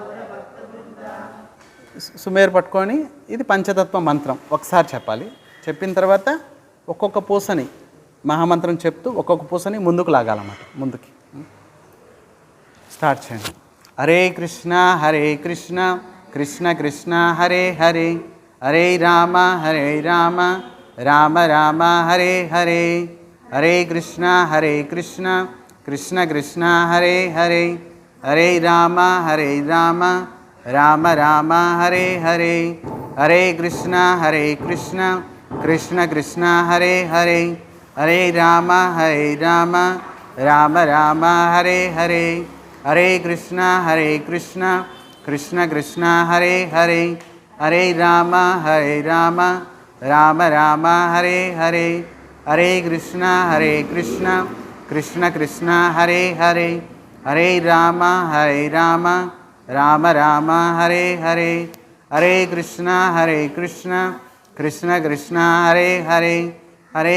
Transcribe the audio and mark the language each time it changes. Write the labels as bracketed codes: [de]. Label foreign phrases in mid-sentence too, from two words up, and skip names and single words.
[te] సుమేరు పట్టుకొని ఇది పంచతత్వ మంత్రం ఒకసారి చెప్పాలి. చెప్పిన తర్వాత ఒక్కొక్క పూసని మహామంత్రం చెప్తూ ఒక్కొక్క పూసని ముందుకు లాగాలన్నమాట. ముందుకి స్టార్ట్ చేయండి. [sa] హరే కృష్ణ కృష్ణ కృష్ణ హరే హరే, హరే రామ రామ రామ హరే హరే, హరే కృష్ణ కృష్ణ కృష్ణ హరే హరే, హరే రామ రామ రామ హరే హరే, హరే కృష్ణ కృష్ణ కృష్ణ హరే హరే, హరే రామ రామ రామ హరే హరే, హరే కృష్ణ కృష్ణ కృష్ణ హరే హరే, हरे राम राम राम हरे हरे, हरे कृष्ण कृष्ण कृष्ण हरे हरे, हरे राम राम राम हरे हरे, हरे कृष्ण कृष्ण कृष्ण हरे हरे, हरे